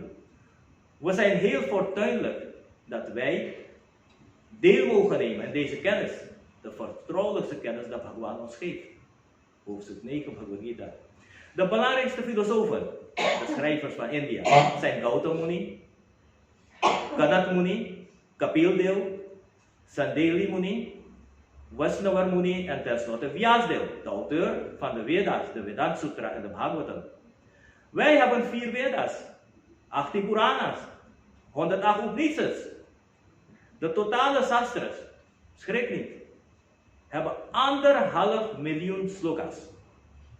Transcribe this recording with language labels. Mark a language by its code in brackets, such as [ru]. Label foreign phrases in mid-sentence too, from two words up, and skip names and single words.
[nl] We zijn heel fortuinlijk dat wij deel mogen nemen in deze kennis. De vertrouwelijkste kennis dat Bhagwan ons geeft. Hoofdstuk 9 Bhagavad Gita. De belangrijkste filosofen, de schrijvers van India, zijn Gautam Muni, Kanat Muni, Kapil Dev, Sandeli Muni, Vaishnava Muni en tenslotte Vyasdev, de auteur van de Vedas, de Vedanta Sutra en de Bhagavatam. Wij hebben 4 Vedas, 18 Puranas, 108 Upanishads. De totale Shastras, schrik niet, hebben 1,5 miljoen slokas.